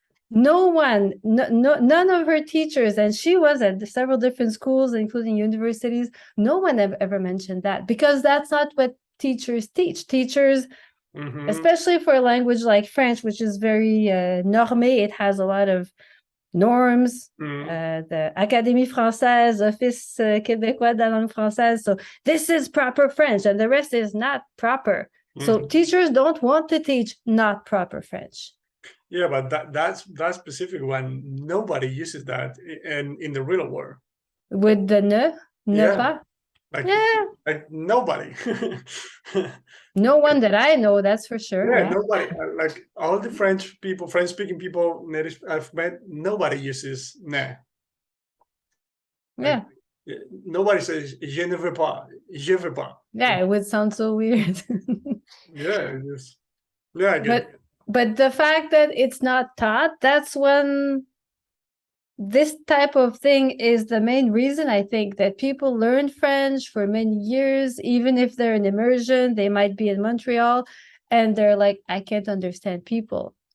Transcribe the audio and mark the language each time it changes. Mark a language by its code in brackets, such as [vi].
[en] No one, none of her teachers, and she was at several different schools, including universities. No one ever mentioned that because that's not what teachers teach. Teachers, especially for a language like French, which is very normé, it has a lot of norms. The Académie Française, Office Québécois de la langue française. So this is proper French, and the rest is not proper. So teachers don't want to teach not proper French. Yeah, but that specific one, nobody uses that in the real world. With the ne pas? Like nobody. No one that I know, that's for sure. Yeah, nobody. Like all the French-speaking people, native I've met, nobody uses ne. Yeah. Nobody says [fr] je ne veux pas, je veux pas. [en] Yeah, it would sound so weird. Yeah, it is. Yeah, I get it. But the fact that it's not taught, that's when this type of thing is the main reason I think that people learn French for many years, even if they're in immersion, they might be in Montreal, and they're like, I can't understand people.